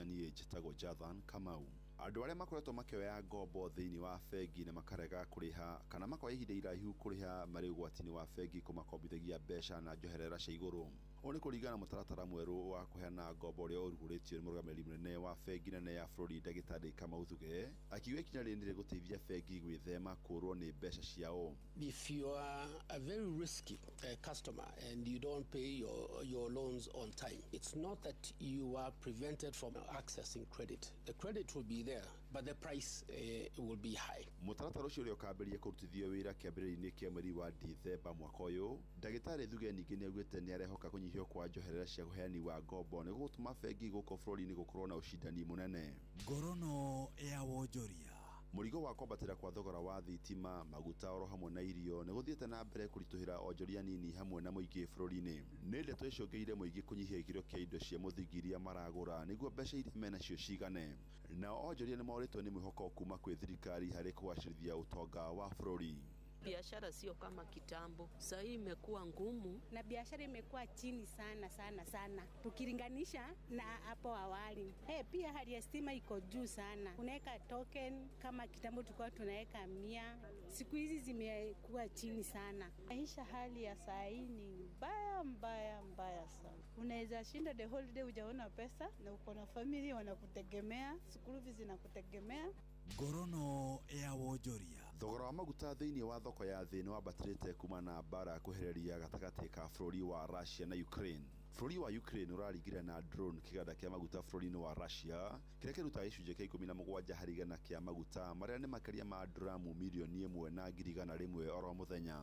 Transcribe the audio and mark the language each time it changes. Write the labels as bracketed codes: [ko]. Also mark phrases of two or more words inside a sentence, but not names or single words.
[ki] Niĩ njĩtagwo Jathan Kamau. Andũ arĩa makoretwo makĩoya ngombo thĩinĩ wa bengi na makarega kũrĩha kana makoya ihinda iraihu kũrĩha marĩ ũgwati-inĩ wa bengi kũmakombithagia mbeca na njoherera cia igũrũ. Oni kuringana mutaratara mweru wa kuheana ngombo uria urugurĩtio nĩ mũrũgamĩrĩri mũnene wa bengi nene ya bũrũri Ndagĩtarĩ Kamau Thuge, akiuga ikinya rĩrĩ nĩ rĩgũteithia bengi gwĩthema kũrwo nĩ mbeca ciao. [en] If you are a very risky customer and you don't pay your loans on time, it's not that you are prevented from accessing credit. The credit will be there, but the price will be high. [ki] Mũtaratara ũcio ũrĩa ũkambĩrĩria kũrutithio wĩra kĩambĩrĩria-inĩ kĩa mweri wa Dithemba mwaka ũyũ, Ndagĩtarĩ Thuge ningĩ nĩaugĩte nĩarehoka kũnyihio kwa njoherera cia ũheani wa ngombo nĩguo gũtũma bengi gũkũ bũrũri-inĩ gũkorwo na ũcindani mũnene. Ngorono ya wonjoria. Mũrigo wa kwambatĩra kwa thogora wa thitima, maguta oro hamwe na irio nĩ gũthiĩte na mbere kũritũhĩra onjoria nini hamwe na mũingĩ bũrũri-inĩ. Nĩ ndeto icũngĩrĩire mũingĩ kũnyihia gĩkĩro kĩa indo cia mũthingi iria maragũra nĩguo mbeca iria menacio cigane. Nao onjoria nĩ morĩtwo nĩ mwĩhoko kuma kwĩ thirikari harĩ kũgacĩrithia ũtonga wa bũrũri. [sw] Biashara sio kama kitambo, sasa hii imekuwa ngumu na biashara imekuwa chini sana tukilinganisha na hapo awali. Pia hali ya stima iko juu sana. Unaweka token kama kitambo tulikuwa tunaweka 100, siku hizi zimekuwa chini sana. Maisha hali ya saa hii ni mbaya sana. Unaweza shinda [en] the whole day [sw] hujaona pesa na uko na family wanakutegemea, [en] school fees [sw] zinakutegemea. [ki] Ngorono ya wonjoria. Thogora wa maguta thĩinĩ wa thoko ya thĩ nĩ wambatĩrĩte kuma na mbara kwehereria gatagatĩ ka bũrũri wa Russia na Ukraine. Bũrũri wa Ukraine ũraringire na drone kĩganda kĩa maguta bũrũri-inĩ wa Russia kĩrĩa kĩrutaga gĩcunjĩ kĩa 17 harĩ igana kĩa maguta marĩa nĩ makĩria ma duramu milioni 1.1 oro mũthenya.